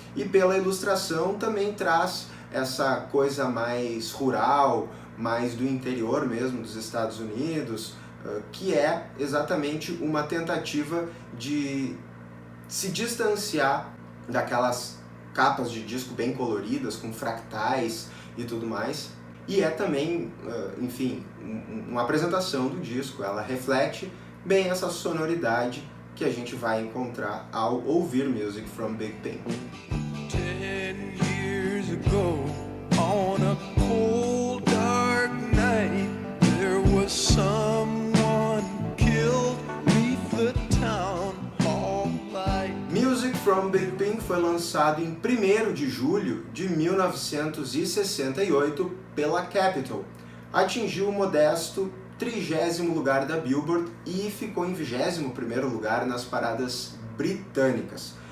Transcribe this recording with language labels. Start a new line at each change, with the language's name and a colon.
Portuguese: E pela ilustração também traz essa coisa mais rural, mais do interior mesmo dos Estados Unidos, que é exatamente uma tentativa de se distanciar daquelas capas de disco bem coloridas, com fractais e tudo mais. E é também, enfim, uma apresentação do disco, ela reflete bem essa sonoridade que a gente vai encontrar ao ouvir Music from Big Pink.
English: 10 years ago, on a cold dark night, there was someone killed beneath the town hall light.
Portuguese: Music from Big Pink foi lançado em 1º de julho de 1968 pela Capitol. Atingiu o modesto 30º lugar da Billboard e ficou em 21º lugar nas paradas britânicas.